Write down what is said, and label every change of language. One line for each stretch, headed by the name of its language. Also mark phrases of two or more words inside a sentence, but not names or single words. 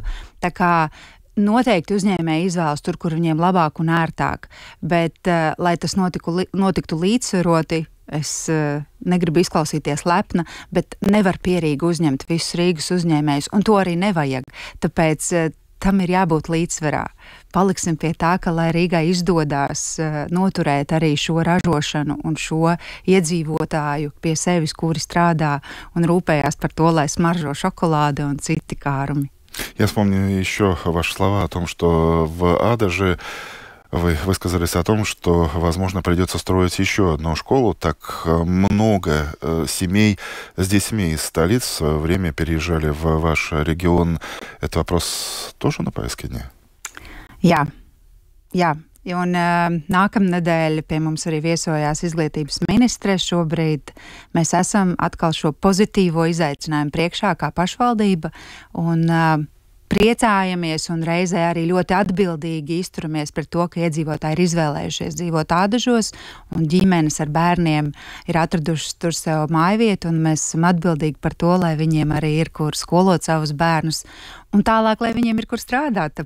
Latvian: Tā kā noteikti uzņēmēji izvēlas tur, kur viņiem labāk un ērtāk, bet, lai tas notiktu līdzsvaroti, es negribu izklausīties lepna, bet nevar pierīgi uzņemt visus Rīgas uzņēmējus, un to arī nevajag. Tāpēc tam ir jābūt līdzsvarā. Paliksim pie tā, ka, lai Rīgai izdodās noturēt arī šo ražošanu un šo iedzīvotāju pie sevis, kuri strādā un rūpējās par to, lai smaržo šokolāde un citi kārumi.
Russian: Я вспомню еще ваши слова о том, что в Адаже вы высказались о том, что, возможно, придется строить еще одну школу. Так много семей с детьми из столиц в свое время переезжали в ваш регион. Этот вопрос тоже на повестке дня?
Latvian: Jā. Un nākamnedēļ pie mums arī viesojās izglītības ministre. Šobrīd mēs esam atkal šo pozitīvo izaicinājumu priekšā kā pašvaldība un priecājamies un reizē arī ļoti atbildīgi izturamies pret to, ka iedzīvotāji ir izvēlējušies dzīvot Ādažos un ģimenes ar bērniem ir atradušas tur sev mājvietu, un mēs esam atbildīgi par to, lai viņiem arī ir kur skolot savus bērnus un tālāk, lai viņiem ir kur strādāt.